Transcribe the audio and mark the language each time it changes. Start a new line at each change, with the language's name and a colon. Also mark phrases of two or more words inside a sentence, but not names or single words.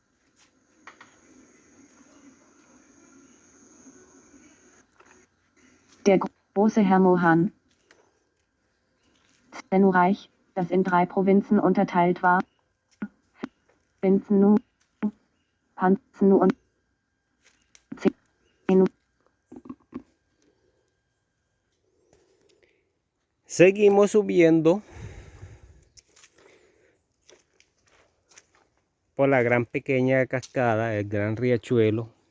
German: Der große Herr Mohan. Zenu-Reich, das in 3 Provinzen unterteilt war, Finzenu, Panzenu und Zenu.
Spanish: Seguimos subiendo por la gran pequeña cascada, el gran riachuelo.